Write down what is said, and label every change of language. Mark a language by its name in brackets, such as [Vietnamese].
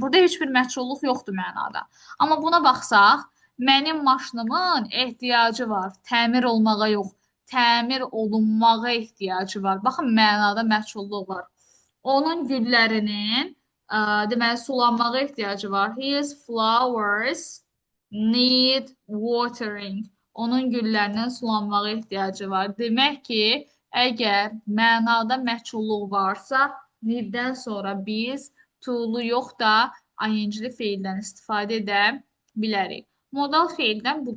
[Azerbaijani] Burada heç bir məchulluq yoxdur mənada. Amma buna baxsaq, mənim maşınımın ehtiyacı var. Təmir olmağa yox, təmir olunmağa ehtiyacı var. Baxın, mənada məchulluq var. Onun güllərinin deməli sulanmağa ehtiyacı var. [English] His flowers need watering. [Azerbaijani] Onun güllərinin sulanmağa ehtiyacı var. Demək ki, əgər mənada məchulluq varsa, need-dən sonra biz to-lu yox da ing-li feildən istifadə edə bilərik. Modal feildən bu qədər.